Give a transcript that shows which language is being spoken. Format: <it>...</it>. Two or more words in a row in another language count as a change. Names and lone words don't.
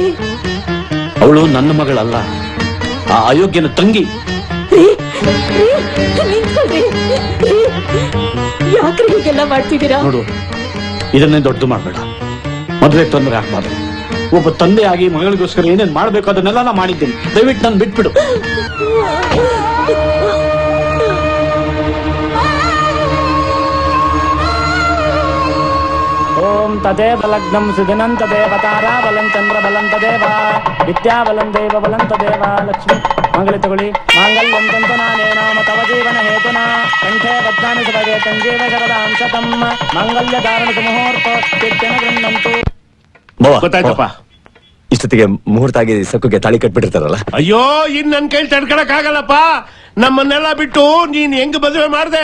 <kn>ಅವಳು ನನ್ನ ಮಗಳಲ್ಲ, ಆ ಅಯೋಗ್ಯನ ತಂಗಿ. ಯಾಕ್ರಿ ಹೀಗೆಲ್ಲ ಮಾಡ್ತಿದ್ದೀರಾ? ನೋಡು, ಇದನ್ನೇ ದೊಡ್ಡದು ಮಾಡ್ಬೇಡ. ಮದುವೆ ತೊಂದರೆ ಆಗ್ಬಾರ್ದು. ಒಬ್ಬ ತಂದೆಯಾಗಿ ಮಗಳಿಗೋಸ್ಕರ ಏನೇನ್ ಮಾಡ್ಬೇಕು ಅದನ್ನೆಲ್ಲ ನಾ ಮಾಡಿದ್ದೀನಿ. ದಯವಿಟ್ಟು ನಾನು ಬಿಟ್ಬಿಡು.</kn> <sa>ಓಂ ತದೇವ ಲಗ್ನಂ ಸುದಿನಂ ತದೇವ ತಾರಾ ಬಲಂ ಚಂದ್ರ ಬಲಂ ತದೇವ ವಿದ್ಯಾ ಬಲಂ ದೇವ ಬಲಂ ತದೇವ ಲಕ್ಷ್ಮಿ ಮಂಗಲ ತಗೊಳ್ಳಿ ಮಾಂಗಲ್ಯಂ ತಂತು ನಾನೇನ ತವ ಜೀವನ ಹೇತುನಾ ಕಂಠೆ ಬದ್ಧಾನಿ ಸುಭಗೆ ಸಂಜೀವ ಶರದಾಂ ಶತಂ ಮಾಂಗಲ್ಯ ಧಾರಣ ಮುಹೂರ್ತ ಕೆತ್ತನ ಗೃಹಂತು.</sa> <kn>ಗೊತ್ತಾಯ್ತಪ್ಪ. ಇಷ್ಟೊತ್ತಿಗೆ ಮುಹೂರ್ತ ಆಗಿ ಸಕ್ಕುಗೆ ತಾಳಿ ಕಟ್ಬಿಟ್ಟಿರ್ತಾರಲ್ಲ. ಅಯ್ಯೋ ಇನ್ ನನ್ ಕೈಲಿ ತಡ್ಕೊಳಕ್ ಆಗಲ್ಲಪ್ಪ. ನಮ್ಮನ್ನೆಲ್ಲ ಬಿಟ್ಟು ನೀನ್ ಹೆಂಗ್ ಮದುವೆ ಮಾಡ್ದೆ?</kn>